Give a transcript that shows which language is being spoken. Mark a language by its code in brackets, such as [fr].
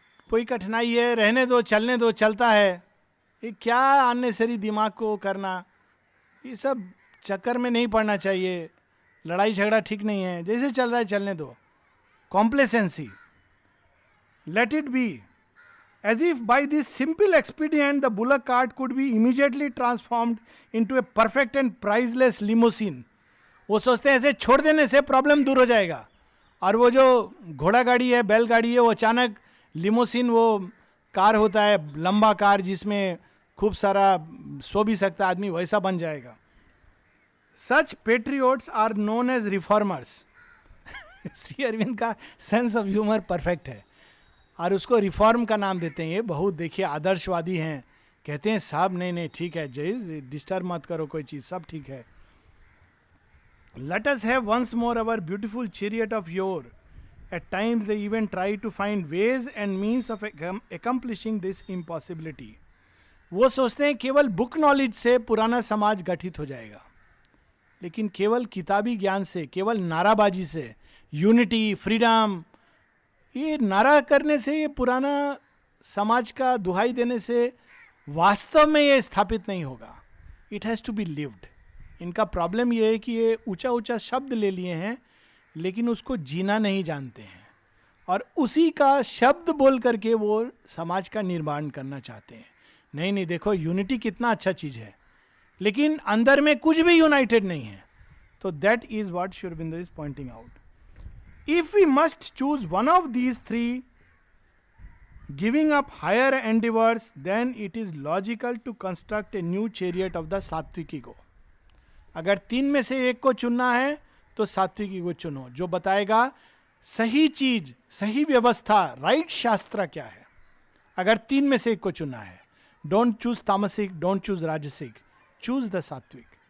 [hi] कोई कठिनाई है, रहने दो, चलने दो, चलता है। ये क्या अननेसेसरी दिमाग को करना, ये सब चक्कर में नहीं पड़ना चाहिए। लड़ाई झगड़ा ठीक नहीं है, जैसे चल रहा है चलने दो। [en] Complacency, let it be. As if by this simple expedient, the bullock cart could be immediately transformed into a perfect and priceless limousine. [hi] वो सोचते हैं ऐसे छोड़ देने से प्रॉब्लम दूर हो जाएगा, और वो जो घोड़ा गाड़ी है, बैल गाड़ी है, वो अचानक लिमोसिन, वो कार होता है लंबा कार जिसमें खूब सारा सो भी सकता आदमी, वैसा बन जाएगा। [en] Such patriots are known as reformers. [hi] Shri Arvind का सेंस ऑफ ह्यूमर परफेक्ट है, और उसको रिफॉर्म का नाम देते हैं। ये बहुत देखिए आदर्शवादी हैं, कहते हैं साहब नहीं नहीं ठीक है, जय डिस्टर्ब मत करो कोई चीज, सब ठीक है। [en] Let us have once more our beautiful chariot of yore. At times they even try to find ways and means of accomplishing this impossibility. [hi] वो सोचते हैं केवल बुक नॉलेज से पुराना समाज गठित हो जाएगा, लेकिन केवल किताबी ज्ञान से, केवल नाराबाजी से, यूनिटी, फ्रीडम, ये नारा करने से, ये पुराना समाज का दुहाई देने से वास्तव में ये स्थापित नहीं होगा। [en] It has to be lived. [hi] इनका प्रॉब्लम ये है कि ये ऊंचा ऊंचा शब्द ले लिए हैं, लेकिन उसको जीना नहीं जानते हैं, और उसी का शब्द बोल करके वो समाज का निर्माण करना चाहते हैं। नहीं नहीं, देखो यूनिटी कितना अच्छा चीज है, लेकिन अंदर में कुछ भी यूनाइटेड नहीं है। [en] तो that is what Shri Aurobindo is pointing out. If we must choose one of these three, giving up higher endeavors, then it is logical to construct a new chariot of the sattvic ego. [hi] अगर तीन में से एक को चुनना है तो सात्विक ईगो चुनो, जो बताएगा सही चीज, सही व्यवस्था, राइट शास्त्र क्या है। अगर तीन में से एक को चुनना है, [en] Don't choose tamasic, don't choose rajasic, choose the sattvic.